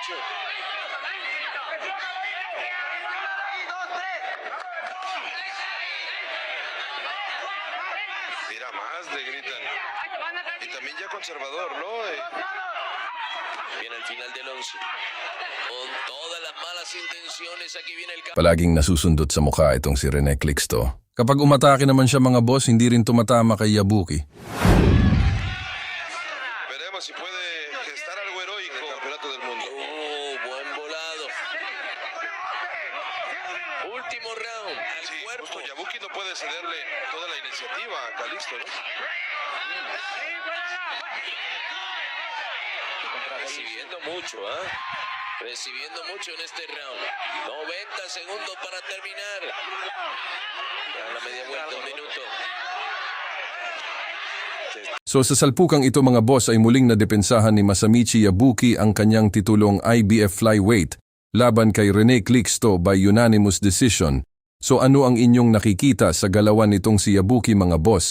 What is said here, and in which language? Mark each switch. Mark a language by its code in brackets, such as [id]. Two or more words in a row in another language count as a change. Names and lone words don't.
[es] Mira, más le gritan. Y también ya conservador, ¿no? Viene el final del 11. Con todas las malas intenciones, aquí viene el [tl] Palaging nasusundot sa mukha itong si Rene Clixto. Kapag umatake naman siya mga boss, hindi rin tumatama kay Yabuki. [es] Veremos si puede gestar algo heroico en el campeonato del mundo. Buen volado. Último round. Al Sí, cuerpo. justo Yabuki no puede cederle toda la iniciativa a Calixto, ¿no? Recibiendo mucho, ¿ah? Recibiendo mucho en este round. 90 segundos para terminar. Ya la media vuelta, un minuto. [tl] So sa salpukang ito mga boss ay muling nadepensahan ni Masamichi Yabuki ang kanyang titulong IBF Flyweight laban kay Rene Clixto [en] by unanimous decision. [tl] So ano ang inyong nakikita sa galawan nitong si Yabuki mga boss?